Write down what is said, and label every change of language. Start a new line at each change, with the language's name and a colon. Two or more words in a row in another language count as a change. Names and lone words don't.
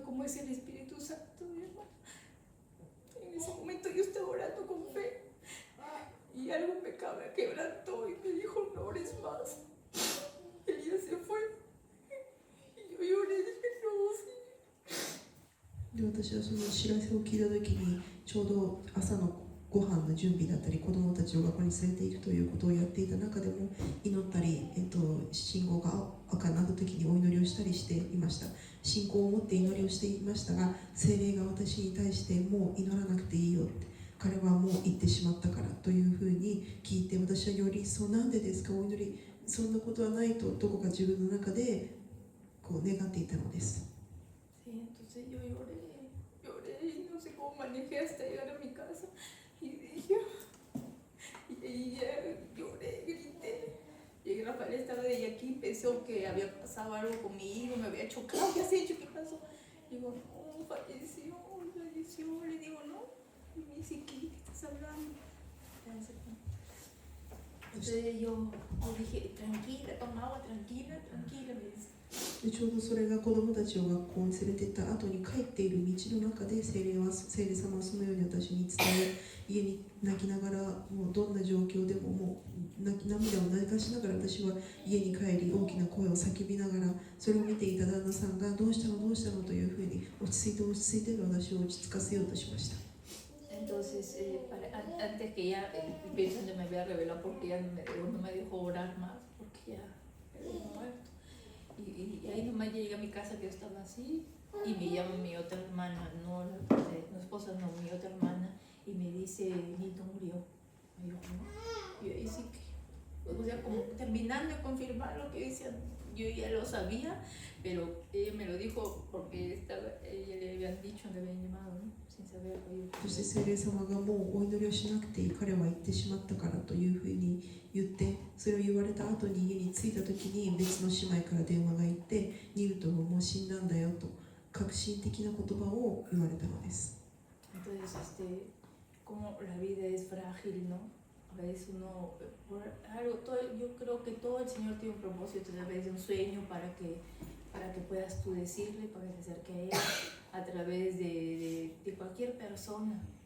Spanish: ¿Cómo es el Espíritu Santo, mi hermano? En ese momento yo estaba orando con fe y algo me quebrantó y me dijo, no ores más. Elías se fue y yo lloré y dije, no, sí.
Japanese: で私はその知らせを聞いた時にちょうど朝のご飯の準備だったり子どもたちを学校に連れていくということをやっていた中でも祈ったり、信号が赤になった時にお祈りをしたりしていました信仰を持って祈りをしていましたが聖霊が私に対してもう祈らなくていいよって彼はもう行ってしまったからというふうに聞いて私はよりそうなんでですかお祈りそんなことはないとどこか自分の中でこう願っていたのです。
Spanish: Sí, entonces yo lloré y no sé cómo manejé hasta llegar a mi casa. Y dije, y ya lloré, grité. Y Rafael estaba de aquí, pensó que había pasado algo conmigo, me había chocado, ¿qué has hecho? ¿Qué pasó? Digo, no, falleció. Le digo, no. Y me dice, ¿qué estás hablando? Entonces yo dije, tranquila, toma agua, tranquila, me dice.
Japanese: でちょうどそれが子どもたちを学校に連れて行った後に帰っている道の中で聖霊様はそのように私に伝え、家に泣きながらもうどんな状況でももう涙を流しながら私は家に帰り大きな声を叫びながら、それを見ていた旦那さんがどうしたのというふうに落ち着いて私を落ち着かせようとしました。
Spanish: Entonces, antes que ya pensando me había revelado porque ya no me dejó orar más, porque ya había muerto. Y ahí nomás llegué a mi casa que yo estaba así y me llama mi otra hermana, no esposa, no, mi otra hermana, y me dice, Nito murió. Me dijo, ¿no? Y yo ahí sí que, o sea, como terminando de confirmar lo que decía, yo ya lo sabía, pero ella me lo dijo porque ella le habían dicho, le habían llamado, ¿no? Sin saber.
Japanese: そして聖霊様がもうお祈りをしなくていい、彼は行ってしまったからというふうに言って、それを言われた後に家に着いた時に別の姉妹から電話が行って、ニルトンはもう死んだんだよと革新的な言葉を言われたのです。
Spanish: Entonces, como la vida es frágil, ¿no? A veces uno, por algo, yo creo que todo el Señor tiene un propósito, a veces un sueño para que puedas tú decirle, para que se acerque a Él, a través de cualquier persona,